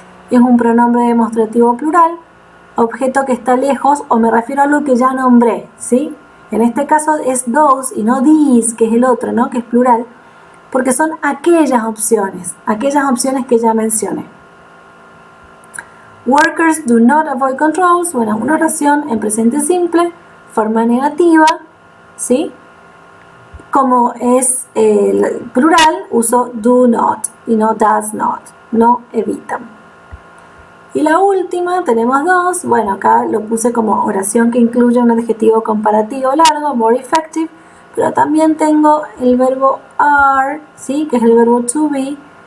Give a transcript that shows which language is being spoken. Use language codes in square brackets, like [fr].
[es] Es un pronombre demostrativo plural, objeto que está lejos o me refiero a algo que ya nombré, ¿sí? En este caso es those y no these, que es el otro, ¿no? Que es plural, porque son aquellas opciones que ya mencioné. [en] Workers do not avoid controls. [es] Bueno, una oración en presente simple, forma negativa, ¿sí? Como es plural, uso do not y no does not, no evitan. Y la última, tenemos dos. Bueno, acá lo puse como oración que incluye un adjetivo comparativo largo, [en] more effective, [es] pero también tengo el verbo are, ¿sí? Que es el verbo to be,